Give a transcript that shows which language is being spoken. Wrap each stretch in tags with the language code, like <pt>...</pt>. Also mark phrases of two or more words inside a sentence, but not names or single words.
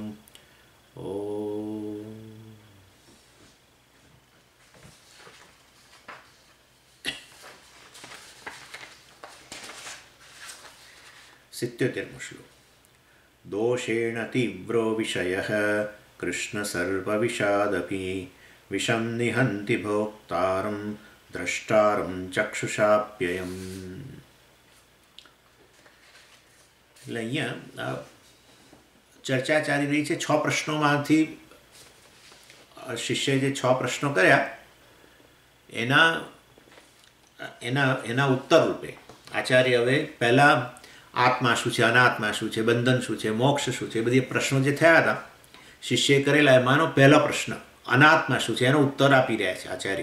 <sa>ॐ 77 श्लोक। दोषेण तीव्रो विषयः कृष्णसर्पविषादपि विषं निहन्ति भोक्तारं द्रष्टारं चक्षुषाप्ययम्।</sa> <gu>એટલે અહીંયા ચર્ચા ચાલી રહી છે 6 પ્રશ્નોમાંથી શિષ્યએ જે 6 પ્રશ્નો કર્યા એના ઉત્તર રૂપે આચાર્ય હવે પહેલા આત્મા શું છે, અનાત્મા શું છે, બંધન શું છે, મોક્ષ શું છે, બધી પ્રશ્નો જે થયા હતા શિષ્યએ કરેલા એમાંનો પહેલો પ્રશ્ન અનાત્મા શું છે એનો ઉત્તર આપી રહ્યા છે આચાર્ય.</gu>